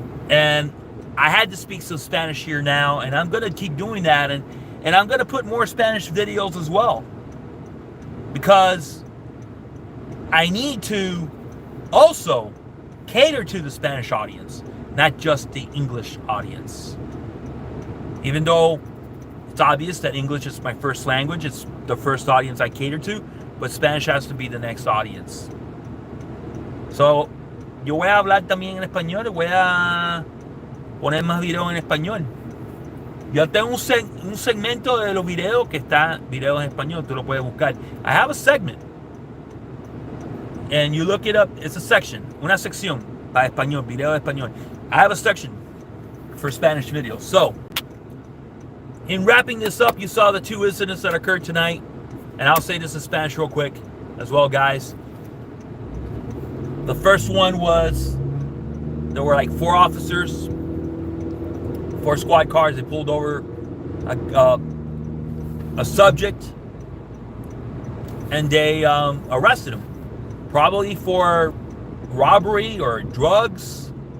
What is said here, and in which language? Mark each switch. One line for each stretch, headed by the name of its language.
English: And I had to speak some Spanish here now, and I'm gonna keep doing that, and I'm gonna put more Spanish videos as well, because I need to also cater to the Spanish audience, not just the English audience. Even though it's obvious that English is my first language, it's the first audience I cater to, but Spanish has to be the next audience.
Spanish: So, yo voy a hablar también en español, y voy a poner más videos en español. Yo tengo un segmento de los videos que está videos en español, tú lo puedes buscar.
English: I have a segment. And you look it up, it's a section,
Spanish: una sección para español, video de español.
English: I have a section for Spanish videos. So, in wrapping this up, you saw the two incidents that occurred tonight. And I'll say this in Spanish real quick as well, guys. The first one was, there were like 4 officers, 4 squad cars. They pulled over a subject, and they arrested him, probably for robbery or drugs.